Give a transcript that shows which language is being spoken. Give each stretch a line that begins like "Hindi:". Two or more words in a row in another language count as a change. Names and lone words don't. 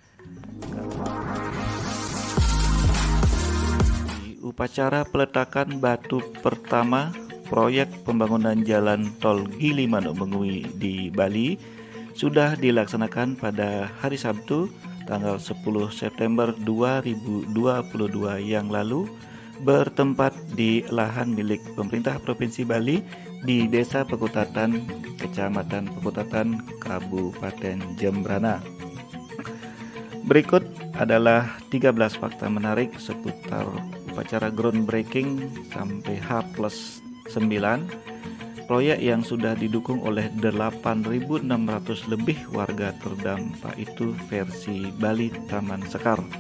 Indonesian: Di upacara peletakan batu pertama proyek pembangunan jalan tol Gili Manuk Mengui di Bali sudah dilaksanakan pada hari Sabtu tanggal 10 September 2022 yang lalu, bertempat di lahan milik pemerintah Provinsi Bali di Desa Pekutatan, Kecamatan Pekutatan, Kabupaten Jembrana. Berikut adalah 13 fakta menarik seputar upacara groundbreaking sampai H+9 proyek yang sudah didukung oleh 8.600 lebih warga terdampak itu versi Bali Taman Sekar.